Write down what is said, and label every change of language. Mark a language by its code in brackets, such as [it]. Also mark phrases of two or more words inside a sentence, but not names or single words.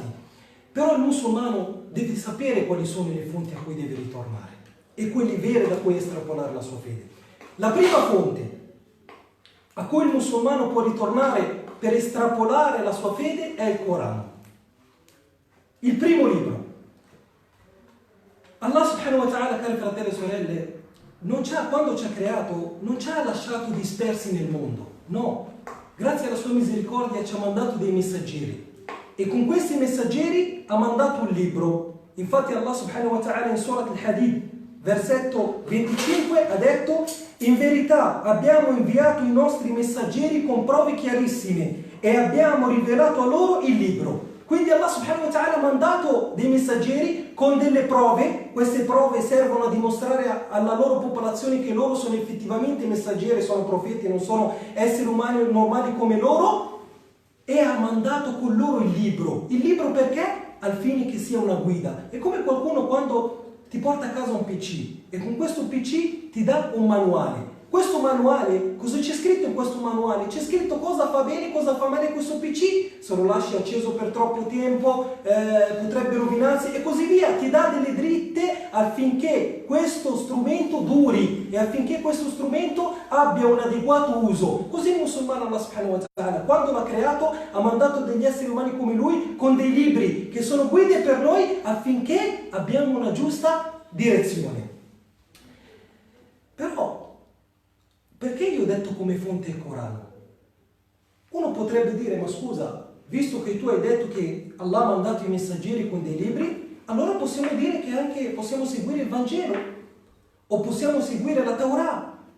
[it] Però il musulmano deve sapere quali sono le fonti a cui deve ritornare e quelli veri da cui estrapolare la sua fede. La prima fonte a cui il musulmano può ritornare per estrapolare la sua fede è il Corano, il primo libro. Allah [ar] سبحانه وتعالى, [it] cari fratelli e sorelle, quando ci ha creato, non ci ha lasciato dispersi nel mondo, no. Grazie alla sua misericordia ci ha mandato dei messaggeri, e con questi messaggeri ha mandato un libro. Infatti Allah [ar] سبحانه وتعالى [it] in Surat al-Hadid, versetto 25, ha detto: "In verità abbiamo inviato i nostri messaggeri con prove chiarissime e abbiamo rivelato a loro il libro." Quindi Allah [ar] سبحانه وتعالى [it] ha mandato dei messaggeri con delle prove. Queste prove servono a dimostrare alla loro popolazione che loro sono effettivamente messaggeri, sono profeti, non sono esseri umani normali come loro, e ha mandato con loro il libro. Il libro perché? Al fine che sia una guida. È come qualcuno quando ti porta a casa un PC e con questo PC ti dà un manuale. Questo manuale, cosa c'è scritto in questo manuale? C'è scritto cosa fa bene e cosa fa male questo PC. Se lo lasci acceso per troppo tempo potrebbe rovinarsi e così via. Ti dà delle dritte affinché questo strumento duri e affinché questo strumento abbia un adeguato uso. Così il musulmano Allah [ar] سبحانه وتعالى, [it] quando l'ha creato, ha mandato degli esseri umani come lui con dei libri che sono guide per noi affinché abbiamo una giusta direzione. Però, perché io ho detto come fonte il Corano? Uno potrebbe dire, ma scusa, visto che tu hai detto che Allah ha mandato i messaggeri con dei libri, allora possiamo dire che anche possiamo seguire il Vangelo o possiamo seguire la Torah.